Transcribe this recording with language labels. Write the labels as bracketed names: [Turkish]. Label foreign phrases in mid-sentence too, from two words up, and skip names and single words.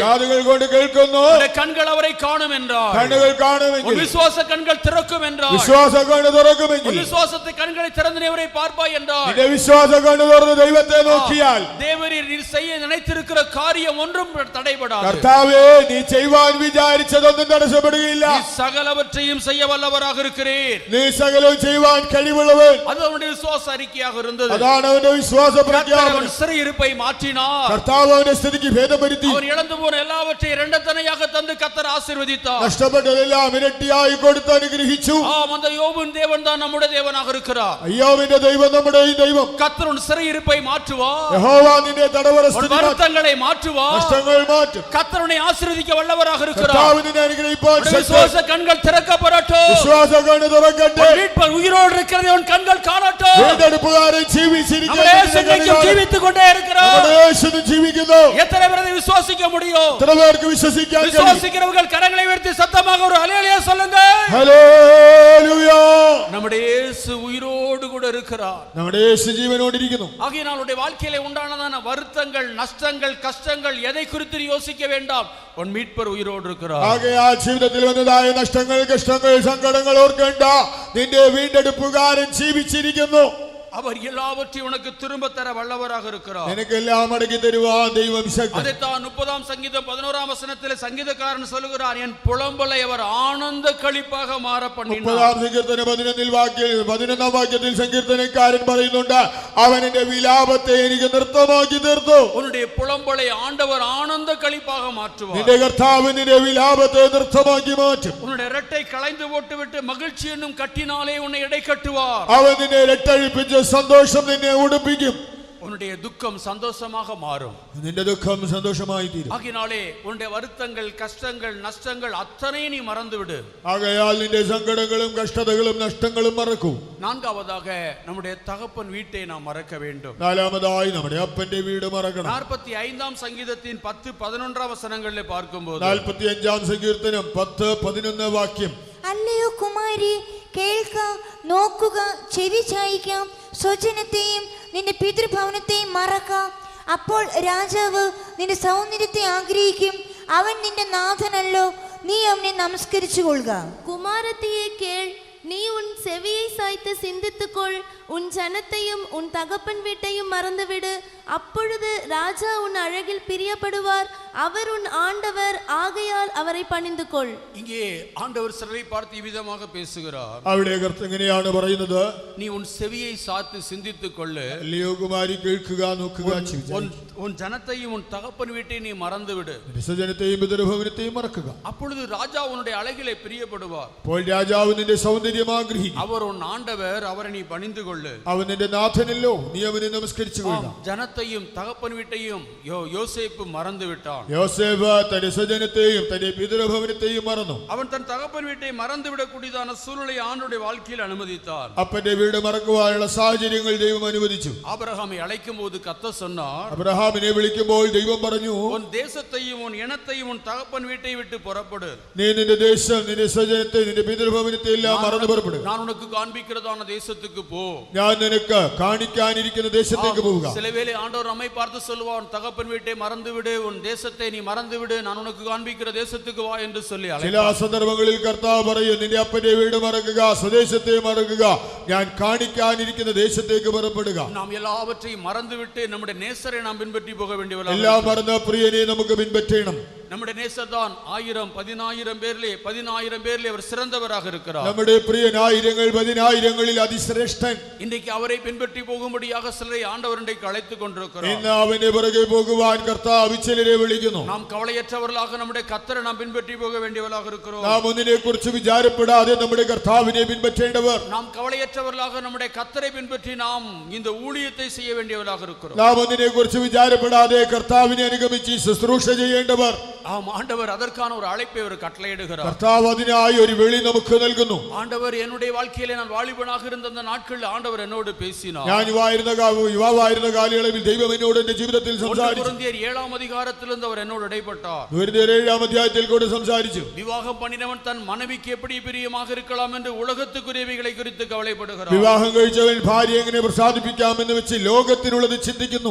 [Malayalam] കാതുകൾ കൊണ്ട് കേൾക്കുന്നു, [Tamil] கண்கள் அவரை காணும் என்றார். [Malayalam] കണ്ണുകൾ കാണുമെങ്കിൽ, [Tamil] விசுவாச கண்கள் திறக்கும் என்றார். [Malayalam] വിശ്വാസ കണ്ണ് തുറക്കുമെങ്കിൽ, [Tamil] விசுவாசத்தை கண்களை திறந்து அவரை பார்ப்பாய் என்றார். [Malayalam] നിന്റെ വിശ്വാസ കണ്ണ് തുറന്ന് ദൈവത്തെ നോക്കിയാൽ [Tamil] தேவரீர் நீர் செய்ய நினைத்திருக்கிற காரியம் ஒன்றும் தடைபடாது. [Malayalam] കർത്താവേ, നീ ചെയ്യുവാൻ വിചാരിച്ചതൊന്നും തടസ്സപ്പെടുകയില്ല. [Tamil] நீ சகலவற்றையும் செய்ய வல்லவராக இருக்கிறீர். [Malayalam] നീ സകലവും ചെയ്യുവാൻ കഴിവുള്ളവൻ. [Tamil] அது அவனுடைய விசுவாச அறிக்கையாக இருந்தது. [Malayalam] അതാണ് അവന്റെ വിശ്വാസ പ്രഖ്യാപനം. [Tamil] அவன் சிறையிருப்பை மாற்றினார். [Malayalam] കർത്താവ് അവന്റെ സ്ഥിതിക്ക് ഭേദം വരുത്തി. [Tamil] அவன் இழந்து போன எல்லாவற்றையும் இரண்டத்தனையாக தந்து கர்த்தர் ஆசீர்வதித்தார். [Malayalam] നഷ്ടപ്പെട്ടതെല്ലാം ഇരട്ടിയായി കൊടുത്ത് അനുഗ്രഹിച്ചു. [Tamil] அந்த யோபின் தேவன் தான் நம்முடைய தேவனாக இருக்கிறார். [Malayalam] അയ്യോവിന്റെ ദൈവം നമ്മുടെ ഈ ദൈവം. [Tamil] கர்த்தர் உன் சிறையிருப்பை மாற்றுவார். [Malayalam] യഹോവ നിന്റെ തടവറ സ്ഥിതി മാറ്റും. [Tamil] வருத்தங்களை மாற்றுவார். [Malayalam] നഷ്ടങ്ങൾ മാറ്റും. [Tamil] கர்த்தர் உன்னை ஆசீர்வதிக்க வல்லவராக இருக்கிறார். [Malayalam] കർത്താവ് നിന്നെ അനുഗ്രഹിപ്പാൻ ശക്തൻ. [Tamil] விசுவாச கண்கள் திறக்கப்படட்டும். [Malayalam] വിശ്വാസ കണ്ണ് തുറക്കട്ടെ. [Tamil] மீட்பர் உயிரோடு இருக்கிறதை உன் கண்கள் காணட்டும். [Malayalam] വീണ്ടെടുപ്പുകാരൻ ജീവിച്ചിരിക്കുന്നു. [Tamil] நம்முடைய இயேசு இன்றைக்கும் ஜீவித்துக் கொண்டே இருக்கிறார். [Malayalam] നമ്മുടെ യേശു ജീവിക്കുന്നു. [Tamil] எத்தனை பேர் அதை விசுவாசிக்க முடியும்? [Malayalam] എത്ര പേർക്ക് വിശ്വസിക്കാൻ കഴിയും? [Tamil] விசுவாசிக்கிறவர்கள் கரங்களை உயர்த்தி சத்தமாக ஒரு ஹல்லேலூயா சொல்லுங்க. [Malayalam] ഹല്ലേലൂയ. [Tamil] நம்முடைய இயேசு உயிரோடு கூட இருக்கிறார். [Malayalam] നമ്മുടെ യേശു ജീവനോടിരിക്കുന്നു. [Tamil] ஆகையால் உன்னுடைய வாழ்க்கையிலே உண்டானதான வருத்தங்கள், நஷ்டங்கள், கஷ்டங்கள் எதை குறித்து யோசிக்க வேண்டாம். உன் மீட்பர் உயிரோடு இருக்கிறார். [Malayalam] ആകയാൽ ജീവിതത്തിൽ വന്നതായ നഷ്ടങ്ങൾ, കഷ്ടങ്ങൾ, സങ്കടങ്ങൾ ഓർക്കേണ്ട. നിന്റെ വീണ്ടെടുപ്പുകാരൻ ജീവിച്ചിരിക്കുന്നു. [Tamil] அவர் எல்லாவற்றையும் உனக்கு திரும்ப தர வல்லவராக இருக்கிறார். [Malayalam] നിനക്കെല്ലാം മടക്കി തരുവാൻ ദൈവം ശക്തൻ. [Tamil] அதைத்தான் 30ஆம் சங்கீதம் 11ஆம் வசனத்திலே சங்கீதக்காரன் சொல்லுகிறார், என் புலம்பலை அவர் ஆனந்த களிப்பாக மாற பண்ணினார். [Malayalam] 30ஆം സങ്കീർത്തനം 11ആം വാക്യത്തിൽ സങ്കീർത്തനക്കാരൻ പറയുന്നുണ്ട്, അവൻ എന്റെ വിലാപത്തെ എനിക്ക് നൃത്തമാക്കി തീർത്തു. [Tamil] உன்னுடைய புலம்பலை ஆண்டவர் ஆனந்த களிப்பாக மாற்றுவார். [Malayalam] നിന്റെ കർത്താവ് നിന്റെ വിലാപത്തെ നൃത്തമാക്കി മാറ്റും. [Tamil] உன்னுடைய இரட்டை களைந்து போட்டுவிட்டு மகிழ்ச்சி என்னும் கட்டினாலே உன்னை இடை கட்டுவார். [Malayalam] അവൻ നിന്നെ രട്ടഴിപ്പിച്ച് സന്തോഷം നിന്നെ ഉടുപ്പിക്കും. [Tamil] உன்னுடைய துக்கம் சந்தோஷமாக மாறும். [Malayalam] നിന്റെ ദുഃഖം സന്തോഷമായി തീരും. [Tamil] ஆகினாலே உன்னுடைய வருத்தங்கள், கஷ்டங்கள், நஷ்டங்கள் அத்தனையும் நீ மறந்து விடு. [Malayalam] ആകയാൽ നിന്റെ സങ്കടങ്ങളും കഷ്ടതകളും നഷ്ടങ്ങളും മറക്കൂ. [Tamil] நான்காவதாக நம்முடைய தகப்பன் வீட்டை நாம் மறக்க வேண்டும். [Malayalam] നാലാമതായി നമ്മുടെ അപ്പന്റെ വീട് മറക്കണം. [Tamil] 45ஆம் சங்கீதத்தின் 10-11 വസനങ്ങളിലെ பார்க்கும்போது [Malayalam] 45ആം സങ്കീർത്തനം 10-11 വാക്യം. അല്ലയോ കുമാരി, കേൾക്ക, നോക്കുക, ചെവി ചായിക്കാം. സ്വജനത്തെയും നിന്റെ പിതൃഭവനത്തെയും മറക്കാം. അപ്പോൾ രാജാവ് നിന്റെ സൗന്ദര്യത്തെ ആഗ്രഹിക്കും. അവൻ നിന്റെ നാഥനല്ലോ. നീ അവനെ നമസ്കരിച്ചു കൊള്ളുക. [Tamil] குமாரத்தியே கேள், நீ உன் செவியை சாய்த்து சிந்தித்துக்கொள். உன் ஜனத்தையும் உன் தகப்பன் வீட்டையும் மறந்துவிடு. அப்பொழுது ராஜா உன் அழகில் பிரியப்படுவார். அவர் உன் ஆண்டவர், ஆகையால் அவரை பணிந்து கொள். இங்கே ஆண்டவர் சிலரை பார்த்து இவ்விதமாக பேசுகிறார். [Malayalam] അവിടെ കർത്താവ് എങ്ങനെയാണ് പറയുന്നത്? [Tamil] நீ உன் செவியை சாத்து சிந்தித்துக் கொள்ளு. [Malayalam] അല്ലയോ കുമാരി, കേൾക്കുക, നോക്കുക, [Tamil] உன் ஜனத்தையும் உன் தகப்பன் வீட்டையும் நீ மறந்து விடு. [Malayalam] ജനത്തെയും പിതൃഭവനത്തെയും മറക്കുക. [Tamil] அப்பொழுது ராஜா உன்னுடைய அழகிலே பிரியப்படுவார். [Malayalam] അപ്പോൾ രാജാവ് നിന്റെ സൗന്ദര്യം ആഗ്രഹിക്കും. [Tamil] அவர் உன் ஆண்டவர், அவரை நீ பணிந்து கொள்ளு. [Malayalam] അവൻ നിന്റെ നാഥനല്ലോ, നീ അവനെ നമസ്കരിച്ചു കൊള്ളുക. [Tamil] ஜனத்தையும் தகப்பன் வீட்டையும் யோசேப்பு மறந்து விட்டான். [Malayalam] യോസേഫ് തന്റെ സ്വജനത്തെയും തന്റെ പിതൃഭവനത്തെയും മറന്നു. [Tamil] அவன் தன் தகப்பன் வீட்டை மறந்து விடக்கூடியதான சூழ்நிலையை ஆண்டவருடைய வாழ்க்கையில் அனுமதித்தார். [Malayalam] അപ്പന്റെ വീട് മറക്കുവാനുള്ള സാഹചര്യങ്ങൾ ദൈവം അനുവദിച്ചു. [Tamil] ஆபிரகாமை அழைக்கும் போது கர்த்தர் சொன்னார், [Malayalam] അബ്രഹാമിനെ വിളിക്കുമ്പോൾ ദൈവം പറഞ്ഞു, [Tamil] உன் தேசத்தையும் உன் இனத்தையும் உன் தகப்பன் வீட்டை விட்டு புறப்படு. [Malayalam] നീ നിന്റെ ദേശം, നിന്റെ സ്വജനത്തെ, നിന്റെ പിതൃഭവനത്തെ എല്ലാം മറന്നു പുറപ്പെടുക. [Tamil] நான் உனக்கு காண்பிக்கிறதான தேசத்துக்கு போ. [Malayalam] ഞാൻ നിനക്ക് കാണിക്കാനിരിക്കുന്ന ദേശത്തേക്ക് പോവുക. [Tamil] சில வேளை ஆண்டவர் நம்மை பார்த்து சொல்லுவார், உன் தகப்பன் வீட்டை மறந்து விடு, உன் தேசத்தை நீ மறந்து விடு, நான் உனக்கு காண்பிக்கிற தேசத்துக்கு வா என்று சொல்லி [Malayalam] ചില സന്ദർഭങ്ങളിൽ കർത്താവ് പറയും, നിന്റെ അപ്പന്റെ വീട് മറക്കുക, സ്വദേശത്തെ മറക്കുക, ഞാൻ കാണിക്കാനിരിക്കുന്ന ദേശത്തേക്ക് പുറപ്പെടുക. [Tamil] நாம் எல்லாவற்றையும் மறந்துவிட்டு நம்முடைய நேசரை நாம் பின்பற்றி போக வேண்டியவர்கள். [Malayalam] എല്ലാം മറന്ന പ്രിയനെ നമുക്ക് പിൻപറ്റണം. [Tamil] நம்முடைய நேசர் தான் 1000 10,000 பேர்லே அவர் சிறந்தவராக இருக்கிறார். [Malayalam] നമ്മുടെ പ്രിയൻ ആയിരങ്ങൾ പതിനായിരങ്ങളിൽ അതിശ്രേഷ്ഠൻ. [Tamil] இன்றைக்கு அவரை பின்பற்றி போகும்படியாக சிலரை ஆண்டவர் இன்றைக்கு அழைத்துக் கொண்டிருக்கிறார். [Malayalam] ഇന്ന് അവന്റെ പുറകെ പോകുവാൻ കർത്താവ് ചിലരെ വിളിക്കുന്നു. [Tamil] நாம் கவலையற்றவர்களாக நம்முடைய கர்த்தரை நாம் பின்பற்றி போக வேண்டியவர்களாக இருக்கிறோம். [Malayalam] നാം ഒന്നിനെ കുറിച്ച് വിചാരപ്പെടാതെ നമ്മുടെ കർത്താവിനെ പിൻപറ്റേണ്ടവർ. [Tamil] நாம் கவலையற்றவர்களாக நம்முடைய கர்த்தரை பின்பற்றி நாம் இந்த ஊழியத்தை செய்ய வேண்டியவர்களாக இருக்கிறோம். [Malayalam] നാം ഒന്നിനെ കുറിച്ച് വിചാരപ്പെടാതെ കർത്താവിനെ അനുഗമിച്ച് ശുശ്രൂഷ ചെയ്യേണ്ടവർ. [Tamil] ஆம், ஆண்டவர் அதற்கான ஒரு அழைப்பை அவர் கட்டளையிடுகிறார். [Malayalam] കർത്താവ് അതിനായി ഒരു വിളി നമുക്ക് നൽകുന്നു. [Tamil] ஆண்டவர் என்னுடைய வாழ்க்கையிலே நான் வாலிபனாக இருந்த அந்த நாட்களில் ஆண்டவர் என்னோடு பேசினார். [Malayalam] ഞാൻ യുവാവായിരുന്ന കാലയളവിൽ ദൈവം എന്നോട് എന്റെ ജീവിതത്തിൽ സംസാരിച്ചു. [Tamil] கொரிந்தியர் 7ஆம் அதிகாரத்திலிருந்து அவர் என்னோடு இடைப்பட்டார். [Malayalam] കൊരിന്ത്യർ 7ആം അധ്യായത്തിൽ കൂടെ സംസാരിച്ചു. [Tamil] விவாகம் பண்ணினவன் தன் மனைவிக்கு எப்படி பிரியமாக இருக்கலாம் என்று உலகத்துக்குரியவைகளை குறித்து கவலைப்படுகிறார். [Malayalam] വിവാഹം കഴിച്ചവൻ ഭാര്യ എങ്ങനെ പ്രസാദിപ്പിക്കാമെന്ന് വെച്ച് ലോകത്തിനുള്ളത് ചിന്തിക്കുന്നു.